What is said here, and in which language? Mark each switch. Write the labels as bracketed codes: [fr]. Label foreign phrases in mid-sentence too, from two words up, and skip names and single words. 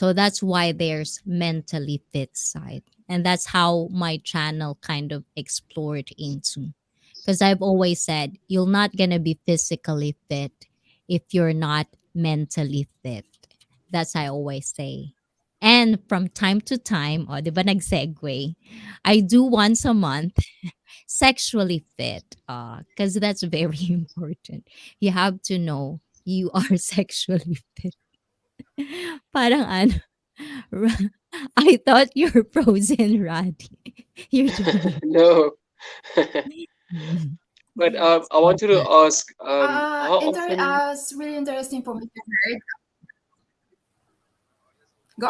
[en] So that's why there's mentally fit side. And that's how my channel kind of explored into. Because I've always said, you're not going to be physically fit if you're not mentally fit. That's I always say. And from time to time, [tl] o, di ba nag-segue, [en] I do once a month sexually fit. Because that's very important. You have to know you are sexually fit. [tl] Parang ano, [en] I thought you're frozen, Roddy. You're doing. No. But I Stop wanted to that. ask, how often? It's really interesting for me to hear. Go